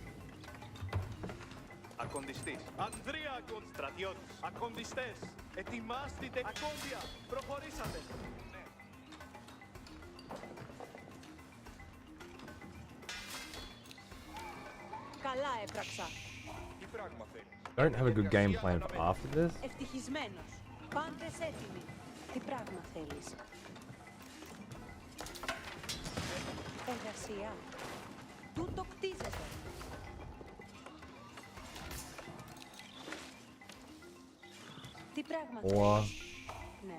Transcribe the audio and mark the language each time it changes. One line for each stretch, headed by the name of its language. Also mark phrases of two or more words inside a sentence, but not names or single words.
Greek: Ακοντιστής. Ανδρία, στρατιώτης. Ακοντιστές. Ετοιμάστητε. Ακόντια. Προχωρήσατε. Καλά έπραξα. Τι πράγμα θέλεις.
English: Don't have a good game plan for after this.
Greek: Ευτυχισμένος. Πάντες έτοιμοι. Τι πράγμα θέλεις? Εργασία. Τούτο κτίζεται. Τι πράγμα θέλεις? Ναι.